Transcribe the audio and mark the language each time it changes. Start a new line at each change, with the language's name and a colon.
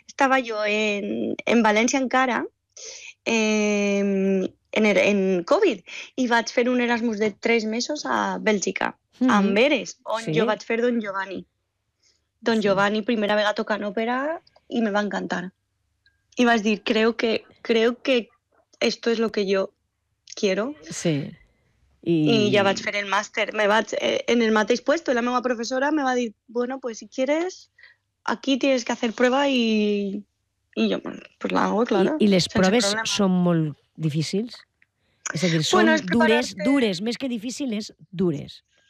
Catalan: Estava jo en València encara, en Covid, i vaig fer un Erasmus de 3 mesos a Bèlgica, mm-hmm. a Amberes, on jo vaig fer Don Giovanni. Don Giovanni, primera vegada tocant òpera, i me va encantar. I vaig dir,
Spanish: creo que esto es lo que yo quiero.
Catalan: Sí. I ja vaig fer el màster. Me vaig en el mateix puesto, la meva professora me va dir,
Spanish: bueno, pues si quieres, aquí tienes que hacer prueba y yo, pues la hago, claro.
Catalan: I les proves són molt difícils? És a dir, són dures, més que difícils, dures.